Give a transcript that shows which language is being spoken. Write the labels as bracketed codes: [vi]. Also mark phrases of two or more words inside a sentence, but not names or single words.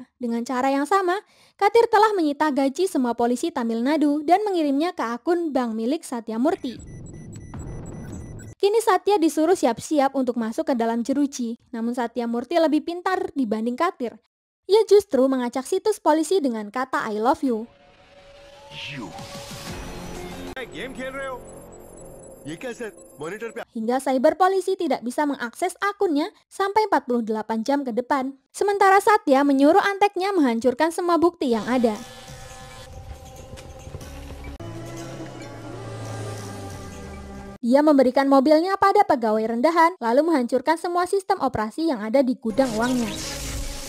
[id] Dengan cara yang sama, Katir telah menyita gaji semua polisi Tamil Nadu dan mengirimnya ke akun bank milik Satya Murti. Kini Satya disuruh siap-siap untuk masuk ke dalam jeruji, namun Satya Murti lebih pintar dibanding Katir. Ia justru mengacak situs polisi dengan kata [en] I love you. [hi] गेम खेल रहे हो? ये क्या सर मॉनिटर पे [id] Hingga cyber polisi tidak bisa mengakses akunnya sampai 48 jam ke depan. Sementara Satya menyuruh anteknya menghancurkan semua bukti yang ada. Dia memberikan mobilnya pada pegawai rendahan, lalu menghancurkan semua sistem operasi yang ada di gudang uangnya.